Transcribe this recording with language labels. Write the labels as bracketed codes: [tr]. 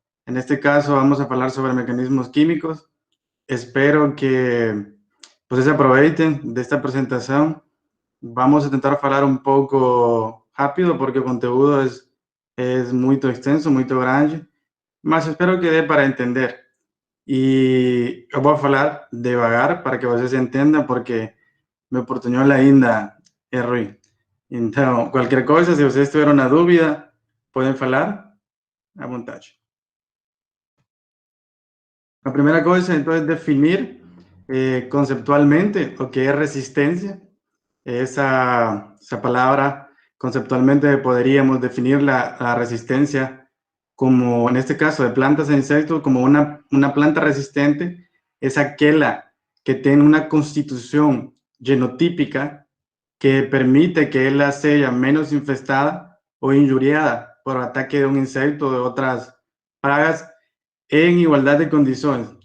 [es] En este caso vamos a hablar sobre mecanismos químicos. Espero que pues, se aprovechen de esta presentación. Vamos a intentar hablar un poco rápido porque el conteúdo es muy extenso, muy grande, [pt] mas espero que dê para entender. E eu vou falar devagar para que vocês entendam, porque meu portunhol ainda é ruim. Então, qualquer coisa, se vocês tiverem uma dúvida, podem falar à vontade. A primeira coisa, então, é definir conceptualmente o que é resistência. [es] Esa palabra, conceptualmente podríamos definir la resistencia como, en este caso, de plantas e insectos, como una planta resistente, es aquella que tiene una constitución genotípica que permite que ella sea menos infestada o injuriada por ataque de un insecto o de otras plagas en igualdad de condiciones.